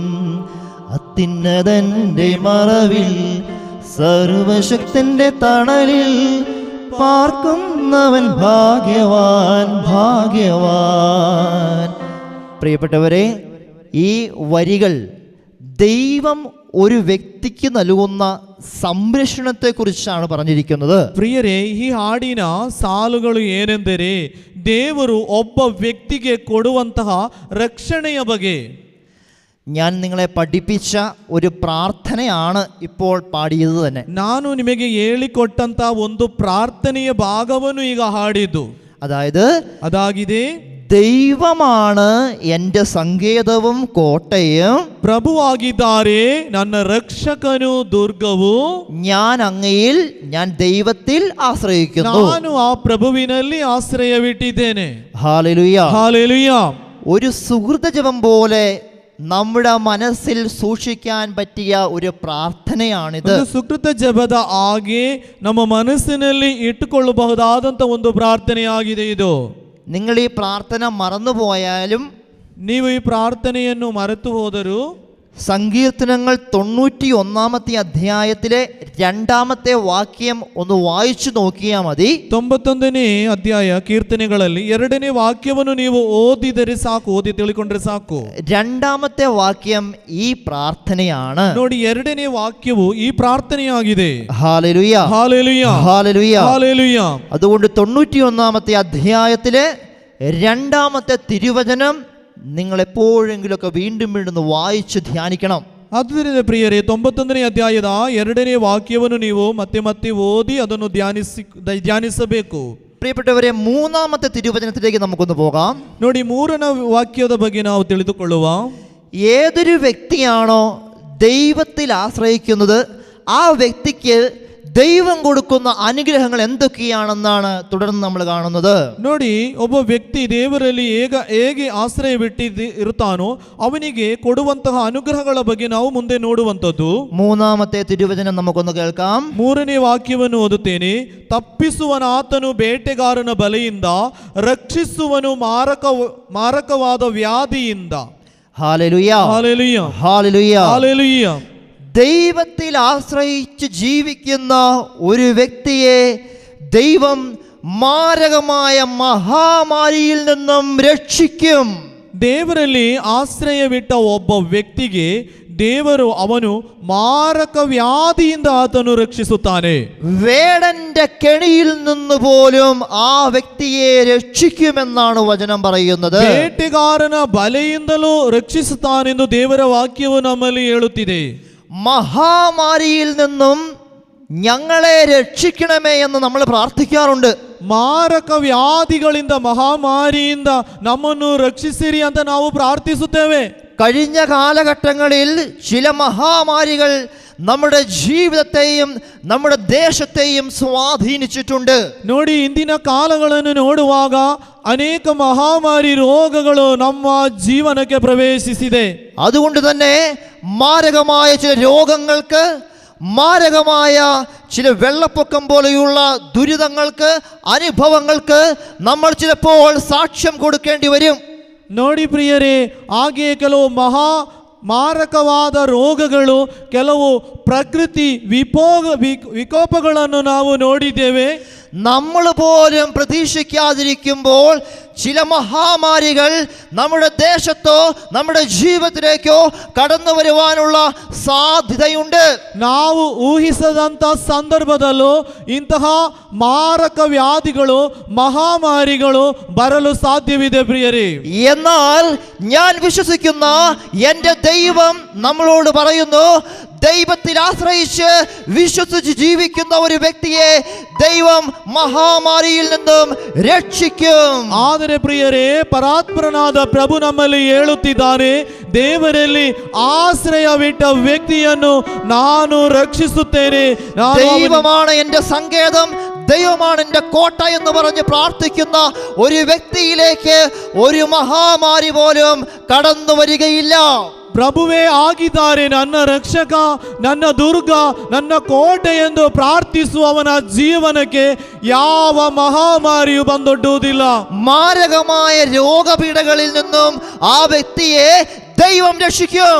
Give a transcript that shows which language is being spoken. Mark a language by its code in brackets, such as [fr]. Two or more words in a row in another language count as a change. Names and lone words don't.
[ml] അത്യുന്നതന്റെ മറവിൽ സർവശക്തന്റെ തണലിൽ പാർക്കുന്നവൻ ഭാഗ്യവാൻ ഭാഗ്യവാൻ. പ്രിയപ്പെട്ടവരെ, ഈ വരികൾ ദൈവം ഒരു വ്യക്തിക്ക് നൽകുന്ന സംരക്ഷണത്തെക്കുറിച്ചാണ് പറഞ്ഞിരിക്കുന്നത്. [kn] ಪ್ರಿಯರೇ, ಈ ಹಾಡಿನ ಸಾಲುಗಳು ಏನೆಂದರೆ ದೇವರು ಒಬ್ಬ ವ್ಯಕ್ತಿಗೆ ಕೊಡುವಂತಹ ರಕ್ಷಣೆಯ ಬಗ್ಗೆ. [ml] ഞാൻ നിങ്ങളെ പഠിപ്പിച്ച ഒരു പ്രാർത്ഥനയാണ് ഇപ്പോൾ പാടിയത് തന്നെ. [kn] ನಾನು ನಿಮಗೆ ಹೇಳಿಕೊಟ್ಟಂತ ಒಂದು ಪ್ರಾರ್ಥನೆಯ ಭಾಗವನ್ನು ಈಗ ಹಾಡಿದ್ದು. [ml] അതാಗಿದೆ, ദൈവമാണ് എൻ്റെ സങ്കേതവും കോട്ടയും, [kn] ಪ್ರಭುವಾಗಿದ್ದಾರೆ ನನ್ನ ರಕ್ಷಕನು ದುರ್ಗವು, [ml] ഞാൻ ദൈവത്തിൽ ആശ്രയിക്കുന്നു, [kn] ನಾನು ಆ ಪ್ರಭುವಿನಲ್ಲಿ ಆಶ್ರಯವಿಟ್ಟಿದ್ದೇನೆ. [ml] ഹല്ലേലൂയ ഹല്ലേലൂയ. ഒരു സുഹൃത ജപം പോലെ നമ്മുടെ മനസ്സിൽ സൂക്ഷിക്കാൻ പറ്റിയ ഒരു പ്രാർത്ഥനയാണിത്. [kn] ಸುಕೃತ ಜಪದ ಹಾಗೆ ನಮ್ಮ ಮನಸ್ಸಿನಲ್ಲಿ ಇಟ್ಟುಕೊಳ್ಳಬಹುದಾದಂತ ಒಂದು ಪ್ರಾರ್ಥನೆಯಾಗಿದೆ ಇದು. [ml] നിങ്ങൾ ഈ പ്രാർത്ഥന മറന്നുപോയാലും, [kn] ನೀವು ಈ ಪ್ರಾರ್ಥನೆಯನ್ನು ಮರೆತು ಹೋದರೂ, [ml] സങ്കീർത്തനങ്ങൾ 91 അധ്യായത്തിലെ 2ാമത്തെ വാക്യം ഒന്ന് വായിച്ചു നോക്കിയാൽ മതി. [kn] 91ನೇ ಅಧ್ಯಾಯ ಕೀರ್ತನೆಗಳಲ್ಲಿ 2ನೇ ವಾಕ್ಯವನ್ನು ನೀವು ಓದಿ ತಿಳ್ಕೊಂಡ್ರೆ ಸಾಕು. [ml] 2ാമത്തെ വാക്യം ഈ പ്രാർത്ഥനയാണ്. [kn] ನೋಡಿ, 2ನೇ ವಾಕ್ಯವು ಈ ಪ್ರಾರ್ಥನೆಯಾಗಿದೆ. [ml] ഹല്ലേലൂയ ഹല്ലേലൂയ ഹല്ലേലൂയ ഹല്ലേലൂയ. അതുകൊണ്ട് 91ാമത്തെ അധ്യായത്തിലെ 2ാമത്തെ തിരുവചനം നിങ്ങൾ എപ്പോഴെങ്കിലുമൊക്കെ വീണ്ടും വീണ്ടും വായിച്ച് ധ്യാനിക്കണം. [kn] ಆದ್ದರಿಂದ ಪ್ರಿಯರೇ, 91ನೇ ಅಧ್ಯಾಯದ 2ನೇ ವಾಕ್ಯವನ್ನು ನೀವು ಮತ್ತೆ ಮತ್ತೆ ಓದಿ ಅದನ್ನು ಧ್ಯಾನಿಸಬೇಕು. [ml] പ്രിയപ്പെട്ടവരെ, 3ാമത്തെ തിരുവചനത്തിലേക്ക് നമുക്കൊന്ന് പോകാം. [kn] ನೋಡಿ, 3ನೇ ವಾಕ್ಯದ ಬಗ್ಗೆ ನಾವು ತಿಳಿದುಕೊಳ್ಳುವ. [ml] ഏതൊരു വ്യക്തിയാണോ ദൈവത്തിൽ ആശ്രയിക്കുന്നത് ആ വ്യക്തിക്ക് ദൈവം കൊടുക്കുന്ന അനുഗ്രഹങ്ങൾ എന്തൊക്കെയാണെന്നാണ് തുടർന്ന് നമ്മൾ കാണുന്നത്. [kn] ನೋಡಿ, ಒಬ್ಬ ವ್ಯಕ್ತಿ ದೇವರಲ್ಲಿ ಹೇಗೆ ಆಶ್ರಯವಿಟ್ಟಿರುತ್ತಾನೋ ಅವನಿಗೆ ಕೊಡುವಂತಹ ಅನುಗ್ರಹಗಳ ಬಗ್ಗೆ ನಾವು ಮುಂದೆ ನೋಡುವಂಥದ್ದು. [ml] 3ാമത്തെ തിരുവചനം നമുക്കൊന്ന് കേൾക്കാം. [kn] 3ನೇ ವಾಕ್ಯವನ್ನು ಓದುತ್ತೇನೆ. ತಪ್ಪಿಸುವನ ಆತನು ಬೇಟೆಗಾರನ ಬಲೆಯಿಂದ, ರಕ್ಷಿಸುವನು ಮಾರಕವಾದ ವ್ಯಾಧಿಯಿಂದ. [ml] ഹല്ലേലൂയ ഹല്ലേലൂയ ഹല്ലേലൂയ ഹല്ലേലൂയ. ദൈവത്തിൽ ആശ്രയിച്ച് ജീവിക്കുന്ന ഒരു വ്യക്തിയെ ദൈവം മാരകമായ മഹാമാരിയിൽ നിന്നും രക്ഷിക്കും. [kn] ದೇವರಲ್ಲಿ ಆಶ್ರಯವಿಟ್ಟ ಒಬ್ಬ ವ್ಯಕ್ತಿಗೆ ದೇವರು ಅವನು ಮಾರಕ ವ್ಯಾಧಿಯಿಂದ ಆತನು ರಕ್ಷಿಸುತ್ತಾನೆ. [ml] വേടന്റെ കെണിയിൽ നിന്ന് പോലും ആ വ്യക്തിയെ രക്ഷിക്കുമെന്നാണ് വചനം പറയുന്നത്. [kn] ಬೇಟೆಗಾರನ ಬಲೆಯಿಂದಲೂ ರಕ್ಷಿಸುತ್ತಾನೆಂದು ದೇವರ ವಾಕ್ಯವು ನಮ್ಮಲ್ಲಿ ಹೇಳುತ್ತಿದೆ. [ml] മഹാമാരിയിൽ നിന്നും ഞങ്ങളെ രക്ഷിക്കണമേ എന്ന് നമ്മൾ പ്രാർത്ഥിക്കാറുണ്ട്. [kn] ಮಾರಕ ವ್ಯಾಧಿಗಳಿಂದ ಮಹಾಮಾರಿಯಿಂದ ನಮ್ಮನ್ನು ರಕ್ಷಿಸಿರಿ ಅಂತ ನಾವು ಪ್ರಾರ್ಥಿಸುತ್ತೇವೆ. [ml] കഴിഞ്ഞ കാലഘട്ടങ്ങളിൽ ചില മഹാമാരികൾ നമ്മുടെ ജീവിതത്തെയും നമ്മുടെ ദേശത്തെയും സ്വാധീനിച്ചിട്ടുണ്ട്. [kn] ನೋಡಿ, ಇಂದಿನ ಕಾಲಗಳನ್ನು ನೋಡುವಾಗ ಅನೇಕ ಮಹಾಮಾರಿ ರೋಗಗಳು ನಮ್ಮ ಜೀವನಕ್ಕೆ ಪ್ರವೇಶಿಸಿದೆ. [ml] അതുകൊണ്ട് തന്നെ മാരകമായ ചില രോഗങ്ങൾക്ക്, മാരകമായ ചില വെള്ളപ്പൊക്കം പോലെയുള്ള ദുരിതങ്ങൾക്ക്, അനുഭവങ്ങൾക്ക് നമ്മൾ ചിലപ്പോൾ സാക്ഷ്യം കൊടുക്കേണ്ടി വരും. [kn] ನೋಡಿ ಪ್ರಿಯರೇ, ಹಾಗೆಯೇ ಕೆಲವು ಮಾರಕವಾದ ರೋಗಗಳು, ಕೆಲವು ಪ್ರಕೃತಿ ವಿಕೋಪಗಳನ್ನು ನಾವು ನೋಡಿದ್ದೇವೆ. [ml] നമ്മൾ പോലും പ്രതീക്ഷിക്കാതിരിക്കുമ്പോൾ ചില മഹാമാരികൾ നമ്മുടെ ദേശത്തോ നമ്മുടെ ജീവിതത്തിലേക്കോ കടന്നു വരുവാനുള്ള സാധ്യതയുണ്ട്. [kn] ನಾವು ಊಹಿಸದಂಥ ಸಂದರ್ಭದಲ್ಲೂ ಇಂತಹ ಮಾರಕ ವ್ಯಾಧಿಗಳು, മഹാമാരിಗಳು ಬರಲು ಸಾಧ್ಯವಿದೆ പ്രിയರೇ. [ml] എന്നാൽ ഞാൻ വിശ്വസിക്കുന്ന എൻ്റെ ദൈവം നമ്മളോട് പറയുന്നു, ദൈവത്തിൽ ആശ്രയിച്ച് വിശ്വസിച്ച് ജീവിക്കുന്ന ഒരു വ്യക്തിയെ ദൈവം മഹാമാരിയിൽ നിന്നും രക്ഷിക്കും. [kn] ಆದರೆ ಪ್ರಿಯರೇ, ಪರಾತ್ಪರನಾದ ಪ್ರಭು ನಮ್ಮಲ್ಲಿ ಹೇಳುತ್ತಿದ್ದಾನೆ, ದೇವರಲ್ಲಿ ಆಶ್ರಯವಿಟ್ಟ ವ್ಯಕ್ತಿಯನ್ನು ನಾನು ರಕ್ಷಿಸುತ್ತೇನೆ. [ml] ദൈവമാണ് എൻ്റെ സങ്കേതം, ദൈവമാണ് എൻ്റെ കോട്ട എന്ന് പറഞ്ഞ് പ്രാർത്ഥിക്കുന്ന ഒരു വ്യക്തിയിലേക്ക് ഒരു മഹാമാരി പോലും കടന്നു വരികയില്ല. [kn] ಪ್ರಭುವೇ ಆಗಿದ್ದಾರೆ ನನ್ನ ರಕ್ಷಕ, ನನ್ನ ದುರ್ಗ, ನನ್ನ ಕೋಟೆ ಎಂದು ಪ್ರಾರ್ಥಿಸುವವನ ಜೀವನಕ್ಕೆ ಯಾವ ಮಹಾಮಾರಿಯು ಬಂದೊಡ್ಡುವುದಿಲ್ಲ. [ml] മാരകമായ രോഗപീഠകളിൽ നിന്നും ആ വ്യക്തിയെ ദൈവം രക്ഷിക്കും.